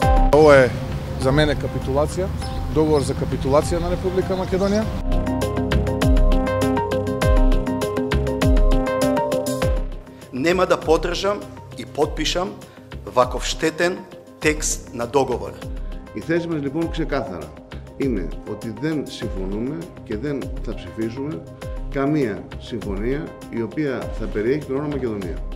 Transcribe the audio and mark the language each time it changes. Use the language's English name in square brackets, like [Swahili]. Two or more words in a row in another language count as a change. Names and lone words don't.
[Macedonian] Ова е за мене капитулација, договор за капитулација на Република Македонија. Нема да поддржам и подпишам ваков штетен текст на договор. [Greek] Η θέση μας λοιπόν ξεκάθαρα είναι ότι δεν συμφωνούμε και δεν θα ψηφίσουμε καμία συμφωνία η οποία θα περιέχει τον όρο Μακεδονία.